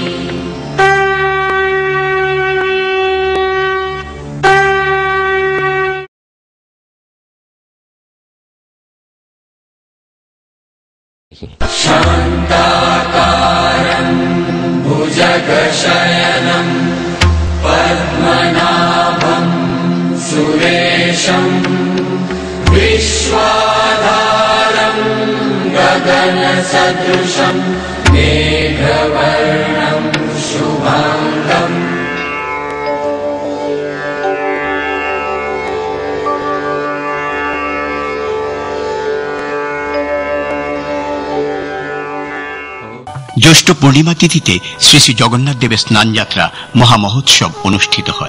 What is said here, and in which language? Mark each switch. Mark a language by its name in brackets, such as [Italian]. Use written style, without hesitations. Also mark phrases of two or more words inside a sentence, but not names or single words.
[Sanskrit] शान्ताकारं भुजगशयनं पद्मनाभं सुरेशं विश्वाधारं गगनसदृशं मेघवर्णं शुभाङ्गम् [Bangla] জ্যৈষ্ঠ পূর্ণিমা তিথিতে শ্রী শ্রী জগন্নাথ দেবের স্নান যাত্রা মহামহোৎসব অনুষ্ঠিত হয়।